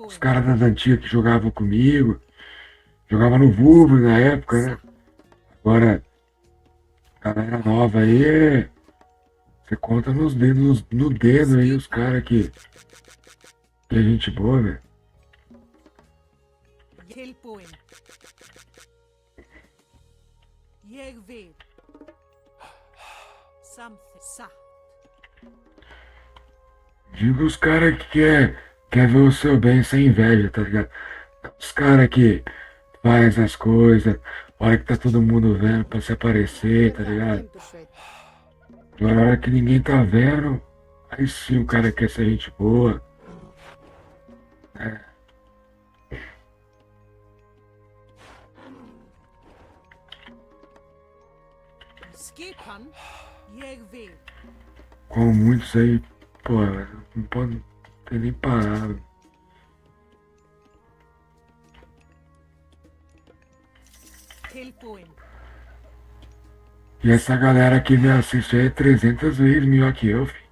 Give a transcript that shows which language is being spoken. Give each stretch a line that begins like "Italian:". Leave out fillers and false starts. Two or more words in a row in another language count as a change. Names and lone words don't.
Portuguese: Os caras das antigas que jogavam comigo. Jogava no Vulvo na época, né? Agora, a galera nova aí, você conta nos dedos, no dedo aí os caras que é gente boa, velho.
Icelandic: Tilbúin. Ég vil. Samþykkt, sa.
Portuguese: Digo os caras que quer ver o seu bem sem inveja, tá ligado? Os caras que faz as coisas, hora que tá todo mundo vendo pra se aparecer, tá ligado?
Icelandic: Timbursveit.
Portuguese: Agora, na hora que ninguém tá vendo, aí sim o cara quer ser gente boa.
Icelandic: Skipan, ég vil.
Portuguese: Com muitos aí, pô, não pode ter nem parado.
Icelandic: Tilbúin,
Portuguese: E essa galera que me assiste aí é 300 vezes melhor que eu, filho.